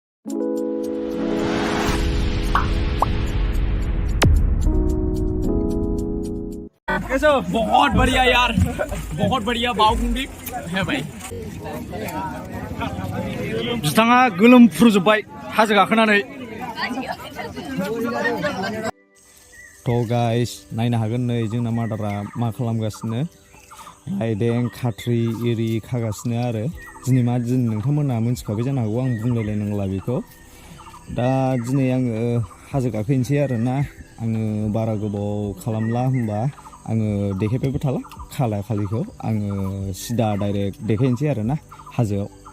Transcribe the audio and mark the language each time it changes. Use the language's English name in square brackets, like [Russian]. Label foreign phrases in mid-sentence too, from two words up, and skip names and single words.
[Hindi] कैसे बहुत बढ़िया यार बहुत बढ़िया [Bodo] बावखुंग्रि [Hindi] है भाई [Bodo] बिथाङा गोलोमफ्रुजोब्बाय हाजो गाखोनानै थ' गाइस नायनो हागोन नै जोंना मादारा मा खालामगासिनो राइदें खाथ्रि एरि खागासिनो आरो दिनै मा दिन नोंथांमोना मिथिखाबाय जानो हागौ आं बुंलायलायनांला बेखौ दा दिनै आङो हाजो गाखोनोसै आरोना आङो बारा गोबाव खालामला होनबा आङो देखायबायबो थाला खाला खालिखौ आङो सिदा डाइरेक्ट देखायनोसै आरोना हाजोआव